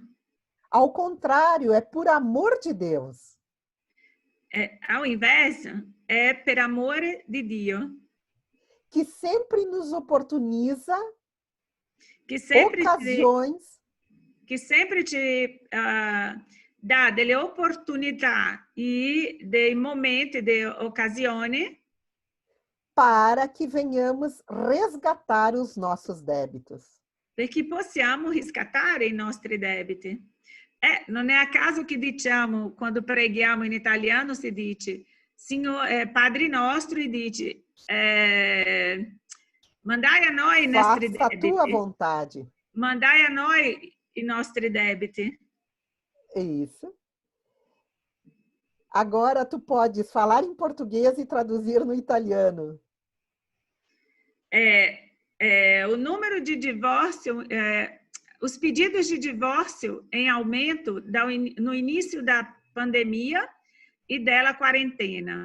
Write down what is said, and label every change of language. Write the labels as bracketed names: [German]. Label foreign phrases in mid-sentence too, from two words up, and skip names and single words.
[Portuguese] Ao contrário, é por amor de Deus. Ao inverso, é [Italian] per amore di Dio. [Portuguese] Que sempre nos oportuniza [Italian] Che sempre [Portuguese] ocasiões [Italian] ci dà delle opportunità e dei momenti, delle occasioni [Portuguese] para que venhamos resgatar os nossos débitos. [Italian] perché possiamo riscattare i nostri debiti. Non è a caso che diciamo, quando preghiamo in italiano, si dice Padre nostro, e dice mandai a noi i nostri [Portuguese] Faça a [Italian] debiti. [Portuguese] tua vontade. [Italian] Mandai a noi i nostri debiti. [Portuguese] É isso. Agora tu podes falar em português e traduzir no italiano. O número de divórcio, os pedidos de divórcio em aumento no início da pandemia e dela quarentena.